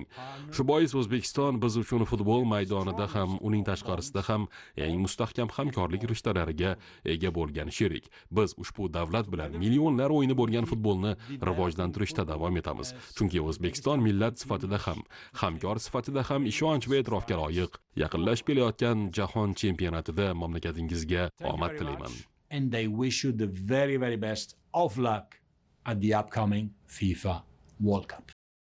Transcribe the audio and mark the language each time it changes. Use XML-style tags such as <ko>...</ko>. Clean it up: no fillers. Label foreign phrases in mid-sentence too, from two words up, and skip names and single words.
<uz>Shu bois O'zbekiston biz uchun futbol maydonida ham, uning tashqarisida ham eng mustahkam hamkorlik rishtalariga ega bo'lgan sherik. Biz ushbu davlat bilan millionlar o'yini bo'lgan futbolni rivojlantirishda davom etamiz. Chunki O'zbekiston millat sifatida ham, hamkor sifatida ham ishonch va e'tirofga loyiq. Yaqinlashib kelayotgan jahon chempionatida mamlakatingizga omad tilayman.</uz> <en>And they wish you the very best of luck at the upcoming FIFA World Cup.</en>